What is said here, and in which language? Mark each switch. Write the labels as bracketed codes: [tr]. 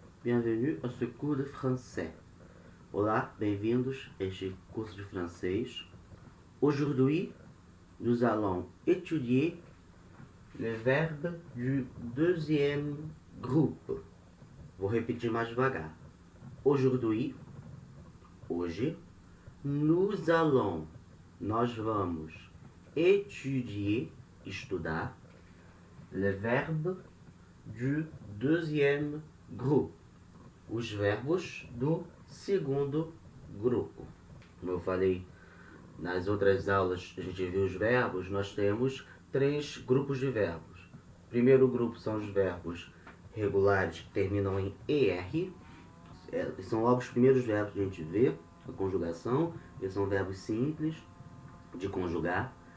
[fr] Bienvenue a ce cours de français. [pt] Olá, bem-vindos a este curso de francês. [fr] Aujourd'hui, nous allons étudier le verbe du deuxième groupe. [pt] Vou repetir mais devagar. [fr] Aujourd'hui, [pt] hoje, [fr] nous allons, [pt] nós vamos, [fr] étudier, [pt] estudar, [fr] le verbe du deuxième groupe. [pt] Os verbos do segundo grupo. Como eu falei nas outras aulas, a gente viu os verbos, nós temos 3 grupos de verbos. O primeiro grupo são os verbos regulares que terminam em ER. São logo os primeiros verbos que a gente vê, a conjugação. Eles são verbos simples de conjugar.